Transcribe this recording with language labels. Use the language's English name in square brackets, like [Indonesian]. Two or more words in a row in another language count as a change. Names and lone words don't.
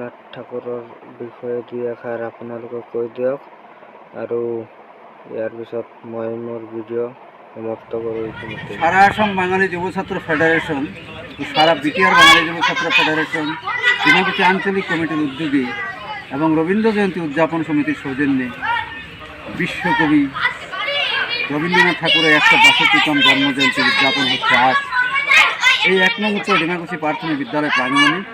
[Assamese] ঠাকুৰৰ বিষয়ে দুই এষাৰ আপোনালোকে কৈ দিয়ক আৰু ইয়াৰ পিছত মই মোৰ ভিডিঅ' সমাপ্ত কৰোঁ। [Bangla] সারা আসাম বাঙালি যুব ছাত্র ফেডারেশন ও সারা বিটিআর বাঙালি যুব ছাত্র ফেডারেশন ডিমাকুচি আঞ্চলিক কমিটির উদ্যোগে এবং রবীন্দ্র জয়ন্তী উদযাপন সমিতির সৌজন্যে বিশ্বকবি রবীন্দ্রনাথ ঠাকুরের ১৬২তম জন্মজয়ন্তী উদযাপন হচ্ছে আজ এই ১ নং উত্তর ডিমাকুচি প্রাথমিক বিদ্যালয় প্রাঙ্গণে।